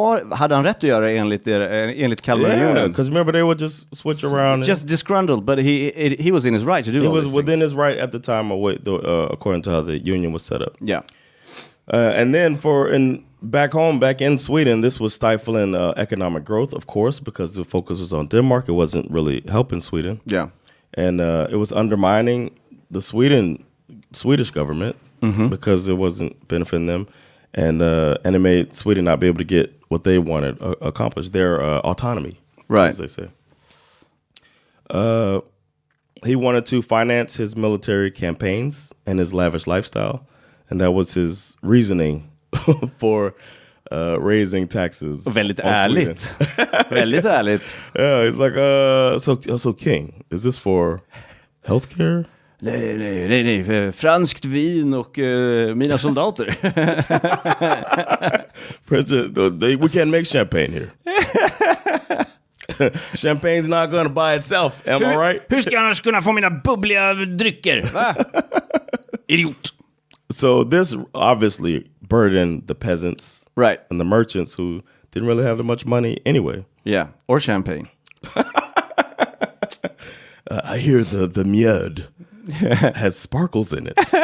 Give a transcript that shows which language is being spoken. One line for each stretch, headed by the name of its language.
Swedish: Hade han rätt att göra enligt Kalmar Union?
English: Yeah, because remember they would just switch around. Just disgruntled, but he was in his right to do. He was within his right at the time, according to how the union was set up. Yeah, and then back in Sweden, this was stifling economic growth, of course, because the focus was on Denmark. It wasn't really helping Sweden. Yeah, and it was undermining the Swedish government because it wasn't benefiting them, and it made Sweden not be able to get what they wanted accomplished, their autonomy, right, as they say. He wanted to finance his military campaigns and his lavish lifestyle, and that was his reasoning for raising taxes.
Swedish: Väldigt ärligt. Väldigt ärligt.
English: Yeah, he's like, so king, is this for healthcare?
Swedish: Nej. Franskt vin och mina soldater.
English: We can't make champagne here. Champagne's not gonna buy itself, am I right?
Swedish: Hur ska jag annars kunna få mina bubbliga drycker? Va? Idiot.
English: So this obviously burdened the peasants, right, and the merchants who didn't really have that much money anyway. Yeah, or champagne. I hear the mjöd has sparkles in it.